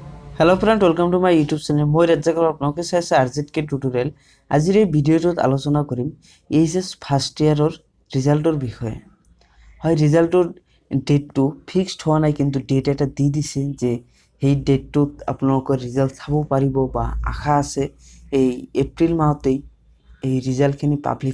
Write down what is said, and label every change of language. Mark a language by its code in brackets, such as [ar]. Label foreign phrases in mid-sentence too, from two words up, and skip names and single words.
[en] hello friend welcome to my YouTube channel [as] मैं राজ্জাক আপোনালোকে চাইছে আৰজিতকে টিউটোৰিয়েল আজিৰ এই ভিডিঅ'টোত আলোচনা কৰিম এইচএস [en] first year [as] ৰিজাল্টৰ বিষয়ে হয় ৰিজাল্টৰ ডেটটো ফিক্সড হোৱা নাই কিন্তু ডেট এটা দি দিছে যে সেই ডেটটোত আপোনালোকৰ ৰিজাল্ট চাব পাৰিব বা আশা আছে এই এপ্ৰিল মাহতেই এই ৰিজাল্টখিনি পাব্লিক